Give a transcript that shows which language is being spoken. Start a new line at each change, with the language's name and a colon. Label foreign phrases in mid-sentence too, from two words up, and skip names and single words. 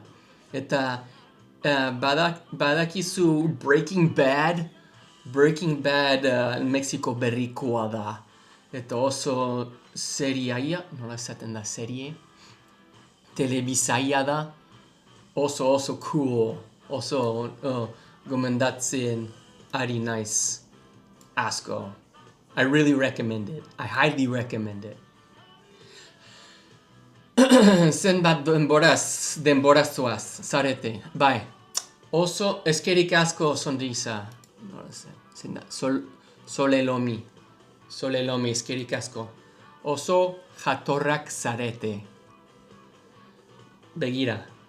Basque: Eta badakizu Breaking Bad Mexiko berrikoa da. Eta oso seriaia, nola esaten da serie, telebisaia da, oso cool, oso gomendatzen ari naiz asko.
English: I really recommend it. I highly recommend it.
Basque: Zenbat denboraz zoaz, zarete, bai. Oso eskerrik asko sonrisa. Solelomi, eskerrik asko. Oso jatorrak zarete. Begira.